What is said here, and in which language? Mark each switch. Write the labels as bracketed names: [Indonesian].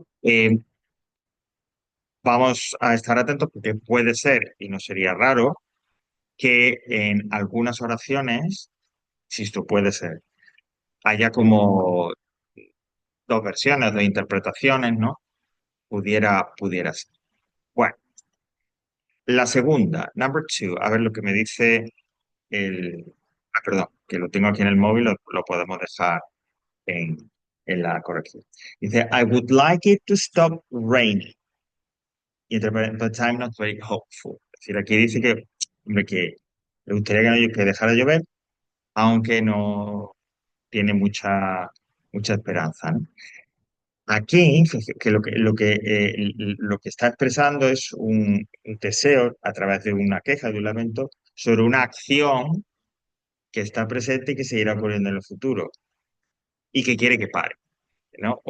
[Spanish] Eh, Vamos a estar atentos porque puede ser, y no sería raro, que en algunas oraciones, si esto puede ser, haya como dos versiones, dos interpretaciones, ¿no? Pudiera ser. Bueno, la segunda, number two, a ver lo que me dice el... Ah, perdón, que lo tengo aquí en el móvil, lo podemos dejar en la corrección. Dice, [English] I would like it to stop raining. Y but I'm not very hopeful. [Spanish] Es decir, aquí dice que, hombre, que le gustaría que dejara de llover, aunque no tiene mucha esperanza, ¿no? Aquí, fíjate que lo que está expresando es un deseo a través de una queja, de un lamento, sobre una acción que está presente y que seguirá ocurriendo en el futuro y que quiere que pare, ¿no?